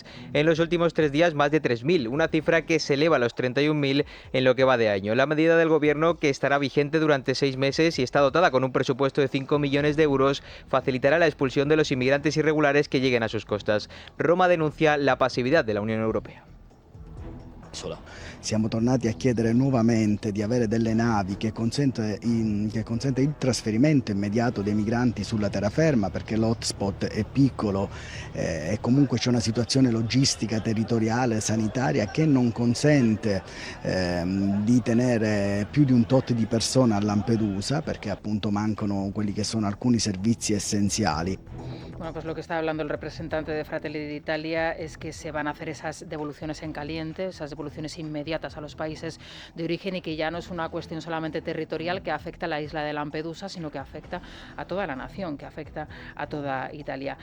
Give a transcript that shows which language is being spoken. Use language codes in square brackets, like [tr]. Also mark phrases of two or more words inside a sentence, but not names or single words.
[es] En los últimos 3 días, más de 3.000, una cifra que se eleva a los 31.000 en lo que va de año. La medida del gobierno, que estará vigente durante 6 meses y está dotada con un presupuesto de 5 millones de euros, facilitará la expulsión de los inmigrantes irregulares que lleguen a sus costas. Roma denuncia la pasividad de la Unión Europea. [it] Siamo tornati a chiedere nuovamente di avere delle navi che consente il trasferimento immediato dei migranti sulla terraferma, perché l'hotspot è piccolo e comunque c'è una situazione logistica, territoriale, sanitaria che non consente di tenere più di un tot di persone a Lampedusa, perché appunto mancano quelli che sono alcuni servizi essenziali. [es] Bueno, pues lo que está hablando el representante de Fratelli d'Italia es que se van a hacer esas devoluciones en caliente, esas devoluciones inmediatas a los países de origen, y que ya no es una cuestión solamente territorial que afecta a la isla de Lampedusa, sino que afecta a toda la nación, que afecta a toda Italia.